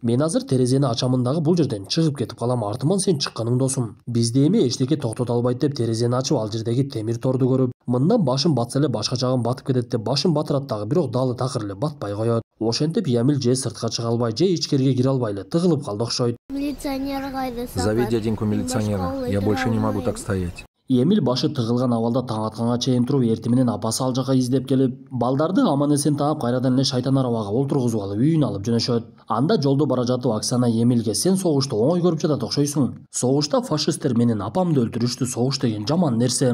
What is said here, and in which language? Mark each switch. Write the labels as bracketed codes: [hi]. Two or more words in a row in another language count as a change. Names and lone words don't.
[ky] Мен азыр терезени ачамын дагы бул жерден чыгып кетип калам, артыман сен чыкканың досум. Бизди эми эчтеке токтото албайт деп терезени ачып, ал жердеги темир торду көрүп, мындан башым батса эле башка жагым батып кетет деп башын батырат дагы, бирок далы такыр эле батпай коет. Ошентип Ямил же сыртка чыга албай, же ичкерге кире албай эле тыгылып калды окшойт. Милиционер кайда? [ru] Зови дяденьку милиционера. Я больше не могу так стоять. [ky] Эмил башы тыгылган абалда таң атканга чейин туруп, эртең менен апасы ал жака издеп келип, балдарды аман эсен таап, кайрадан эле шайтан арабага олтургузуп алып үйүнө алып жөнөшөт. Анда жолдо бара жатып Оксана Эмилге: "Сен согушту оңой көрүп жатат окшойсуң. Согушта фашисттер менин апамды өлтүрүштү, согуш деген жаман нерсе.